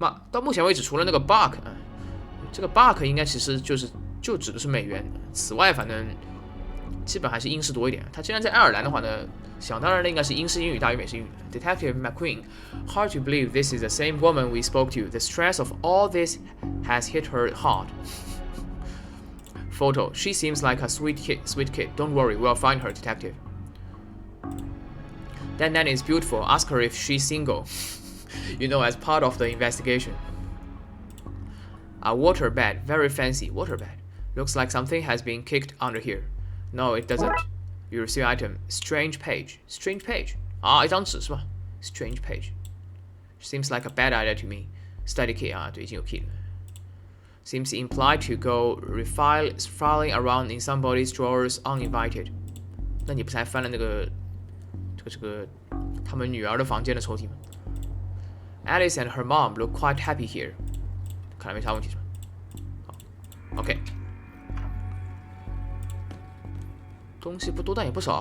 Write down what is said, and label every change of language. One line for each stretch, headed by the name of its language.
Chinese: 到目前为止，除了那个 bug，这个 bug 应该其实就指的是美元。此外，反正基本还是英式多一点。他既然在爱尔兰的话呢，想当然的应该是英式英语大于美式英语。
English: Detective McQueen, hard to believe this is the same woman we spoke to. The stress of all this has hit her hard. Photo. She seems like a sweet kid. Don't worry, we'll find her, detective. That nanny is beautiful. Ask her if she's single. You know, as part of the investigation. A water bed, very fancy water bed. Looks like something has been kicked under here. No, it doesn't. You receive item. Strange page. Strange page.
Chinese: 啊，一张纸是吧 ？
English: Strange page. Seems like a bad idea to me. Study key
Chinese: 啊，对，已经有 key 了。
English: Seems implied to go filing around in somebody's drawers uninvited.
Chinese: 那你不是还翻了那个他们女儿的房间的抽屉吗 ？
English: Alice and her mom look quite happy here.
Chinese: 看来没啥问题是吧？好 ，OK。东西不多，但也不少。